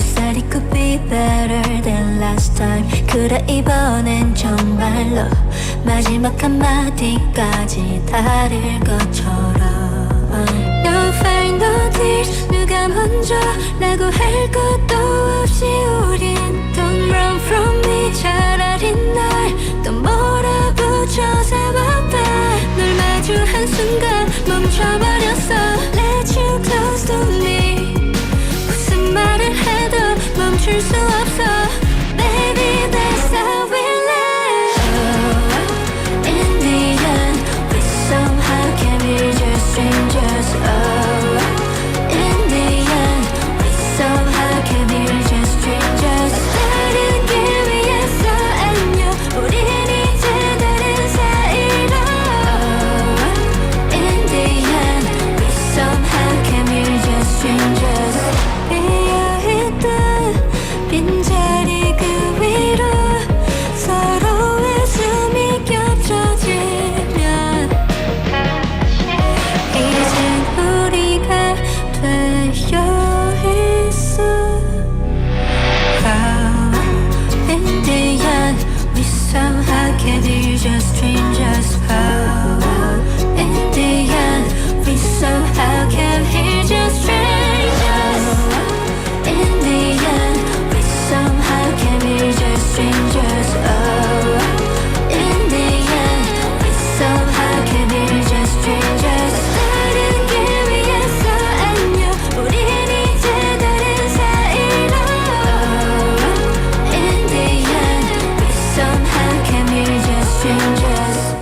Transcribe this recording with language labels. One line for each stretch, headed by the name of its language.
English: But it could be better than last time.
Korean: 그래 이번엔 정말로 마지막 한마디까지 다를 것처럼.
English: No find no tears
Korean: 누가 먼저라고 할 것도 없이 우린
English: Don't run from me
Korean: 차라리 날 또 몰아붙여 세워봐. 널 마주한 순간 멈춰버렸어.
English: Let you close to me.
Korean: 무슨 말을 해도 멈출 수 없어.
English: Baby that's how we live. Oh, in the end we somehow can be just strangers. Oh, in the end we somehow can be just strangers.
Korean: 다른 길 위에서 안녕 우린 이제 다른 사이로.
English: Oh, in the end we somehow can be just strangers.
Korean: 비어있던 빈자리 그 위로 서로의 숨이 겹쳐지면 이젠 우리가 되어 있어.
English: Oh, in the end we somehow can be just strangers. Oh, in the end we somehow can be just strangers. In the end we somehow can be just strangers. Oh, in the end we somehow can be just strangers.
Korean: 다른 길 위에서 안녕 우린 이제 다른 사이로.
English: Oh, in the end we somehow can be just strangers.